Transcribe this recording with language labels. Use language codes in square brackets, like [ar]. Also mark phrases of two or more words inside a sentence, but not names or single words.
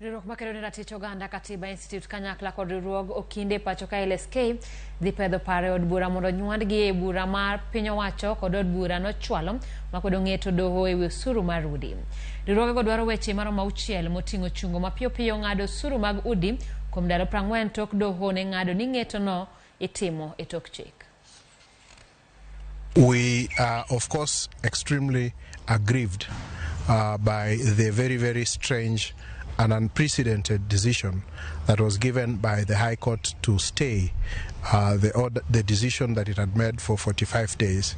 [luo] Riwruok makedo ne ratich oganda Katiba Institute kanyakla kod riwruog okinde pacho ka LSK dhi pedho paro e od bura mondo nyuandgi e bura mar piny owacho kod od bura nochwalo makwedo ng'eto doho e wi osuru mar udi. Riwruogego dwaro weche maromo 6 moting'o chungo mapiyo piyo ng'ado osuru mag udi kuom ndalo 40 tok doho ne ng'ado ni ng'etono itimo e tok chik. [en] We are, of course, extremely aggrieved by the very, very strange and unprecedented decision that was given by the High Court to stay the decision that it had made for 45 days.